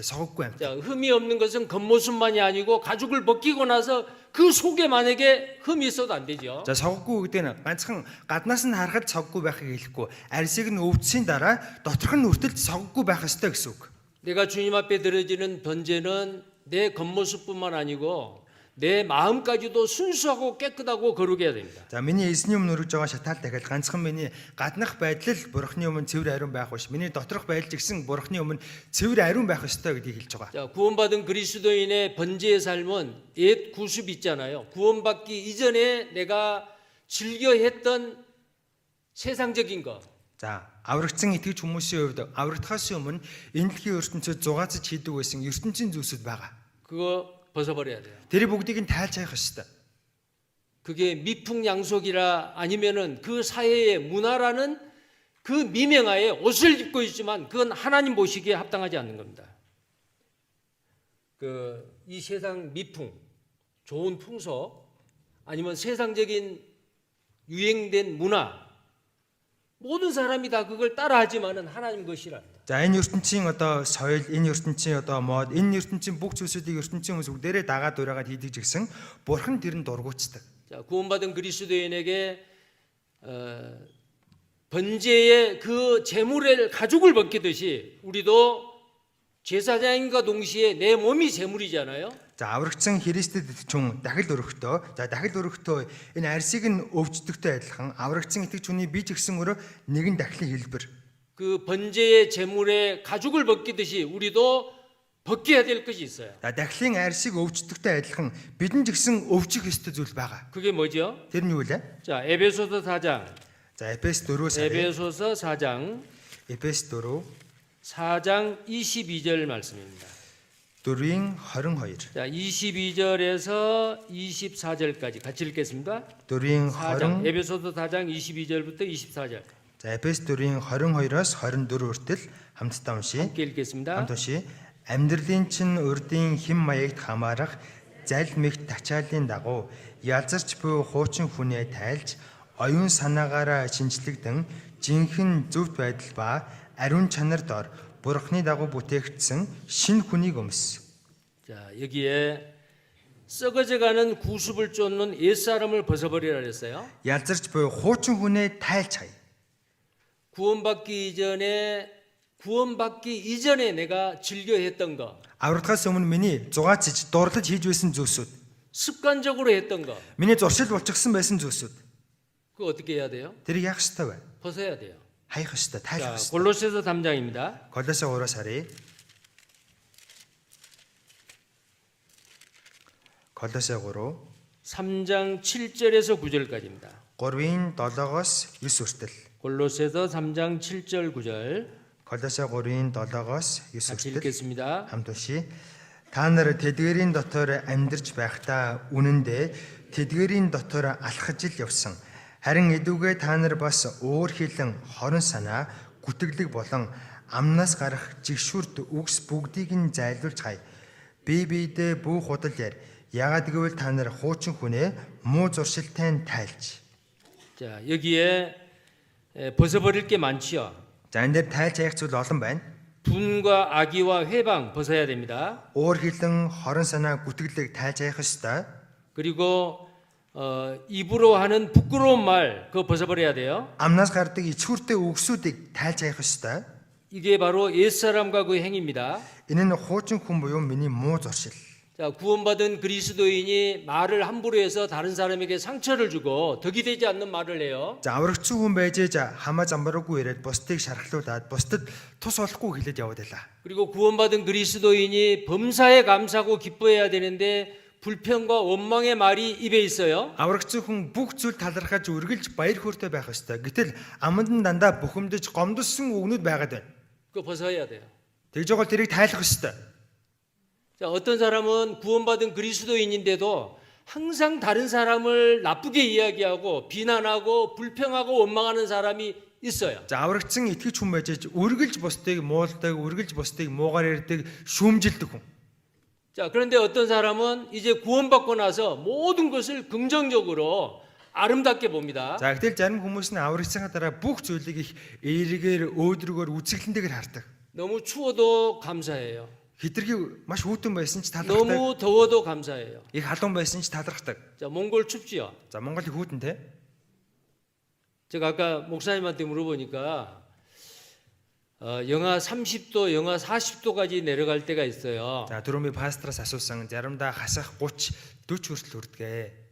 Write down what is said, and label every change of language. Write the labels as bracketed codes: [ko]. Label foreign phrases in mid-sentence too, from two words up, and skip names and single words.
[mn] соггүй амьд. [ko] 자, 흠이 없는 것은 겉모습만이 아니고 가죽을 벗기고 나서 그 속에 만약에 흠이 있어도 안 되죠. [mn] За соггүй гэдэг нь ганцхан гаднаас нь харахад соггүй байхыг хэлэхгүй. арьсыг нь өвдсөний дараа доторх нь хүртэл соггүй байх ёстой гэсэн үг. [ko] 내가 주님 앞에 드려지는 번제는 내 겉모습뿐만 아니고 내 마음까지도 순수하고 깨끗하고 거룩해야 됩니다. [mn] За миний эзний өмнө өргөж байгаа шатаал дахиад ганцхан миний гаднах байдал бурхны өмнө цэвэр ариун байх биш. миний доторх байдал гэсэн бурхны өмнө цэвэр ариун байх ёстой гэдгийг хэлж байгаа. [ko] 자, 구원받은 그리스도인의 번제의 삶은 옛 구습 있잖아요. 구원받기 이전에 내가 즐겨 했던 세상적인 것. [mn] За аврагдсан итгэж хүмүүсийн хувьд аврагдахаас өмнө энэ дэлхийн ертөнцид зугаацж хийдэг байсан ертөнцийн зүйлсүүд байгаа. [ko] 그거 벗어버려야 돼요. [mn] Тэр бүгдийг нь тайлж хайх ёстой. [ko] 그게 미풍양속이라 아니면은 그 사회의 문화라는 그 미명하에 옷을 입고 있지만 그건 하나님 보시기에 합당하지 않는 겁니다. 이 세상 미풍, 좋은 풍속 아니면 세상적인 유행된 문화 모든 사람이 다 그걸 따라하지만은 하나님 것이랍니다. [mn] За энэ ертөнцийн одоо соёл, энэ ертөнцийн одоо мод, энэ ертөнцийн бүх зүйлсүүдийг ертөнцийн хүмүүс бүгдээрээ дагаад ураагаад хийдэг гэсэн бурхан тэрэн дургуутдаг. [ko] 자, 구원받은 그리스도인에게 번제의 그 제물의 가죽을 벗기듯이 우리도 제사장인과 동시에 내 몸이 제물이잖아요. [mn] За аврагдсан Христэд итгэж дахил өргөхдөө, за дахил өргөхдөө энэ арьсыг нь өвчтөгтэй адилхан аврагдсан итгэж хүний бие ч гэсэн өөрөө нэгэн дахлын хэлбэр. [ko] 그 번제의 제물의 가죽을 벗기듯이 우리도 벗겨야 될 것이 있어요. [mn] За дахлын арьсыг өвчтөгтэй адилхан бидэнд ч гэсэн өвчих ёстой зүйл байгаа. [ko] 그게 뭐죠? [mn] Тэр нь юу вэ? [ko] 자, 에베소서 4장. [mn] За Эфес 4-өөс харъя. [ko] 에베소서 4장. [mn] Эфес 4 [ko] 4장 22절 말씀입니다. [mn] 4-ийн 22. [ko] 자, 22절에서 24절까지 같이 읽겠습니다. [mn] 4-ийн [ko] 4장. 20. 에베소서 4장 22절부터 24절. [mn] За Эфес 4-ийн 22-оос 24 хүртэл хамтдаа уншия. [ko] 함께 읽겠습니다. [mn] Хамт уншия. Амьдралын чин урдын хим маягт хамаарах зал мэгт тачаалын дагуу ялзарч буй хуучин хүнээ тайлж оюун санаагаараа шинжлэгдэн жинхэнэ зөвхт байдал ба ариун чанар дор бурхны дагуу бүтээгдсэн шинэ хүнийг өмс. [ko] 자, 여기에 썩어져가는 구습을 쫓는 옛사람을 벗어버리라 그랬어요. [mn] Ялзарч буй хуучин хүнээ тайлж хай. [ko] 구원받기 이전에 내가 즐겨 했던 거, [mn] Аврагдахаас өмнө миний зугаацж дурлаж хийж байсан зүйлсүүд, [ko] 습관적으로 했던 거, [mn] миний зуршил болчихсон байсан зүйлсүүд. [ko] 그거 어떻게 해야 돼요? [mn] Тэрийг яах ёстой вэ? [ko] 벗어야 돼요. [mn] Хаях ёстой, [ko] 자, [mn] тайлах ёстой. [ko] 골로새서 3장입니다. [mn] Колосе 3-аас харъя. Колосе 3 [ko] 3장 7절에서 9절까지입니다. [mn] 3-ийн 7-оос 9 хүртэл. [ko] 골로새서 3장 7절 9절 [mn] Колосе 3-ийн 7-оос 9 [ko] 같이 [mn] хүртэл [ko] 읽겠습니다. [mn] хамт уншия. Та нар тэдгэрийн дотор амьдарч байхдаа үнэндээ тэдгэрийн дотор алхаж ил явсан. Харин эдүгээ та нар бас өөр хилэн хорон санаа, гүтгэлэг болон амнаас гарах жигшүүрт үгс бүгдийг нь зайлуулж хай. Бие биедээ бүх худал яар. Яагаад гэвэл та нар хуучин хүнээ муу зуршилтай тайлж. [ko] 자, 여기에 벗어버릴 게 많지요. [mn] За энэ дээр тайлж хаях зүйл олон байна. [ko] 분과 악의와 회방 벗어야 됩니다. [mn] Өөр хилэн хорон санаа, гүтгэлэг тайлж хаях ёстой. [ko] 그리고 입으로 하는 부끄러운 말 그거 벗어버려야 돼요. [mn] Амнаас гардаг ичхүртэй үгсүүдийг тайлж хаях ёстой. [ko] 이게 바로 옛사람과 그 행입니다. [mn] Энэ нь хуучин хүн буюу миний муу зуршил. [ko] 자, 구원받은 그리스도인이 말을 함부로 해서 다른 사람에게 상처를 주고 덕이 되지 않는 말을 해요. [mn] За аврагчсан хүн байж хамаа замбараагүй ирээд бусдыг шархлуулад бусдад тус болохгүй хэлээд яваад байлаа. [ko] 그리고 구원받은 그리스도인이 범사에 감사하고 기뻐해야 되는데 불평과 원망의 말이 입에 있어요. [mn] Аврагцсан хүн бүх зүйл талархаж үргэлж баяр хөөртэй байх ёстой. Гэтэл аманд нь дандаа бухимдаж гомдсон үгнүүд байгаад байна. [ko] 그거 벗어야 돼요. [mn] Тэгж байгаа бол тэрийг тайлах ёстой. [ko] 자, 어떤 사람은 구원받은 그리스도인인데도 항상 다른 사람을 나쁘게 이야기하고 비난하고 불평하고 원망하는 사람이 있어요. [mn] За аврагцсан итгэж хүн байж үргэлж бусдыг муулдаг, үргэлж бусдыг муугаар ярьдаг, шүүмжилдэг хүн. [ko] 자, 그런데 어떤 사람은 이제 구원받고 나서 모든 것을 긍정적으로 아름답게 봅니다. [mn] За гэтэл зарим хүмүүс нь аврагцсахаа дараа бүх зүйлийг их эергээр өөдрөгөөр үзэсгэлэнтэйгээр хардаг. [ko] 너무 추워도 감사해요. [mn] Хитрхи маш хүйтэн байсан ч талархдаг. [ko] 너무 더워도 감사해요. [mn] Их халуун байсан ч талархдаг. [ko] 자, 몽골 춥지요. [mn] За Монгол их хүйтэнтэй. [ko] 제가 아까 목사님한테 물어보니까 영하 30도, 영하 40도까지 내려갈 때가 있어요. [mn] За түрүүний пастраас асуусан заримдаа хасах 30 40 хүртэл хүрдэгэ.